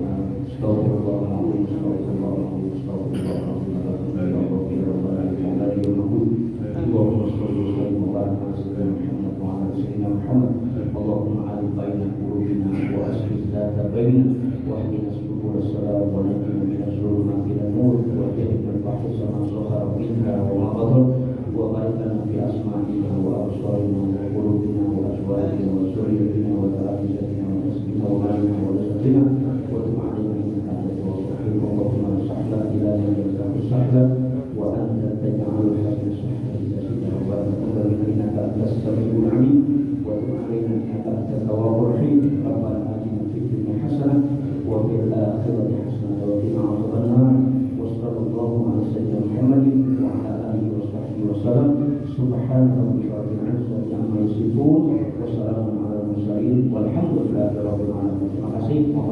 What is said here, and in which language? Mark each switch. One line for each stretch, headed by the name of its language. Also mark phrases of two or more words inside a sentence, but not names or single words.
Arabic: أستغفر الله العظيم. أستغفر الله العظيم. أستغفر الله العظيم. اللهم صل وسلم وبارك على سيدنا محمد وعلى سيدنا محمد. اللهم ألف بين قلوبنا وأصلح ذات بيننا واهدنا سبل السلام ونجنا من الظلمات إلى نور وجنبنا الفحشاء ما ظهر منها وما بطن وبارك لنا في أسماعنا وأبصارنا وقلوبنا وأزواجنا وذرياتنا وتربياتنا ونسبنا ومالنا ورزقنا وتب علينا إنك أنت التواب الرحيم. اللهم سهلا إلى ما يسهو سهلا وأنت تجعل الحزن سهلا إذا شئت وتقبل إنك أنت السميع العليم وتب علينا إنك أنت التواب الرحيم. ربنا آتنا في الدنيا حسنة وفي الآخرة حسنة وقنا عذاب النار. وصلى الله على سيدنا محمد وعلى آله وصحبه وسلم. سبحان ربك رب العزة عما يصفون وسلام على المرسلين والحمد لله رب العالمين.
Indonesian: Terima kasih.